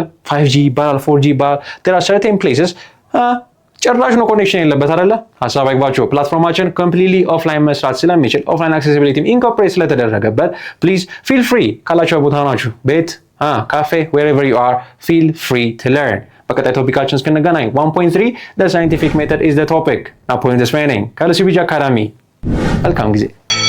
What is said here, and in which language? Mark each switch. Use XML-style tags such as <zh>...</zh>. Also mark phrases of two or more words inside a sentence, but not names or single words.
<am>5G ይባላል፣ 4G ይባላል።</am> <en>there are certain places</en> <am>ጭራሽ ነው ኮኔክሽን የለበት አይደለ? ሀሳብ አይግባችሁ። ፕላትፎርማችን</am> <en>completely offline</en> <am>መስራት ስለሚችል ኦፍላይን አክሴሲቢሊቲም ኢንኮርፖሬት ስለተደረገበት</am> <en>please feel free</en> <am>ካላችሁ ቦታ ናችሁ ቤት፣ ካፌ፣</am> <en>wherever you are feel free to learn።</en> <am>በቀጣይ ቶፒካችን እስክንገናኝ 1.3</am> <en>the scientific method is the topic።</en> <am>ናፖሊዮን ተስፋዬ ነኝ ከሉሲ ብሪጅ አካዳሚ። መልካም ጊዜ</am>